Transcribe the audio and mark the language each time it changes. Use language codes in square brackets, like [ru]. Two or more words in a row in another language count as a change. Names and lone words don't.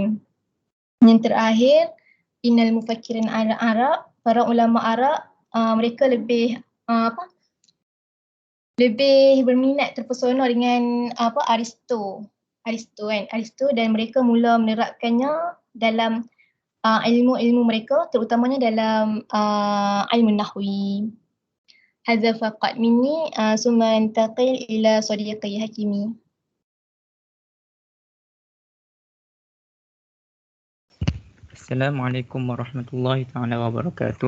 [ms] Yang terakhir, [ar] إن المفكرين العرب, [ms] para ulama Arab, mereka lebih berminat, terpesona dengan Aristo dan mereka mula menerapkannya dalam ilmu-ilmu mereka, terutamanya dalam ilmu nahwi. [ar] هذا فقط مني، ثم أنتقل إلى صديقي حكيمي. السلام عليكم ورحمة الله تعالى وبركاته.